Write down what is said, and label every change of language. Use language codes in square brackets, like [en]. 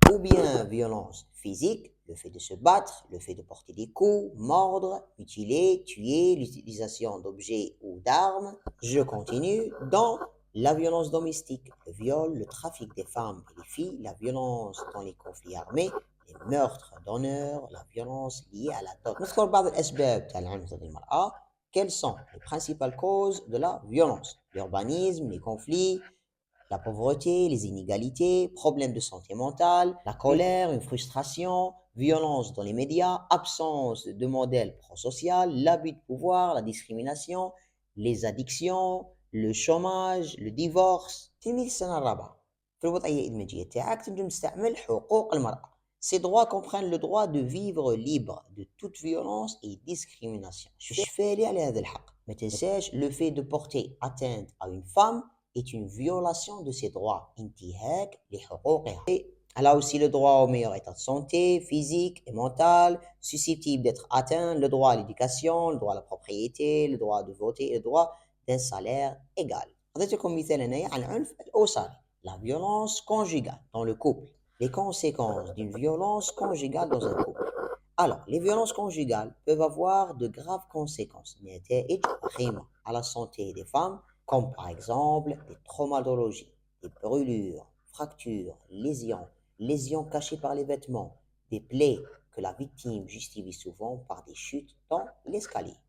[fr] Ou bien violence physique, le fait de se battre, le fait de porter des coups, mordre, mutiler, tuer, l'utilisation d'objets ou d'armes. Je continue dans la violence domestique, le viol, le trafic des femmes et des filles, la violence dans les conflits armés, les meurtres d'honneur, la violence liée à la dot. [ar] نذكر بعض الأسباب تاع العنف ضد المرأة. [fr] Quelles sont les principales causes de la violence? L'urbanisme, les conflits, la pauvreté, les inégalités, problèmes de santé mentale, la colère, une frustration, violence dans les médias, absence de modèle prosocial, l'abus de pouvoir, la discrimination, les addictions, le chômage, le divorce. [ar] تلميذ السنة الرابعة في الوضعية الإدماجية تاعك تنجم تستعمل حقوق المرأة. [fr] Ces droits comprennent le droit de vivre libre de toute violence et discrimination. Je fais aller [ar] على هذا الحق. ما تنساش [fr] le fait de porter atteinte à une femme est une violation de ses droits. [ar] انتهاك لحقوقها. [fr] Elle a aussi le droit au meilleur état de santé, physique et mental, susceptible d'être atteint, le droit à l'éducation, le droit à la propriété, le droit de voter et le droit d'un salaire égal. [ar] أعطيتكم مثال هنايا عن العنف الأسري. [fr] La violence conjugale dans le couple. Les conséquences d'une violence conjugale dans un couple. Alors, les violences conjugales peuvent avoir de graves conséquences [ar] نتائج وخيمة [fr] à la santé des femmes, comme par exemple des traumatologies, des brûlures, fractures, lésions cachées par les vêtements, des plaies que la victime justifie souvent par des chutes dans l'escalier.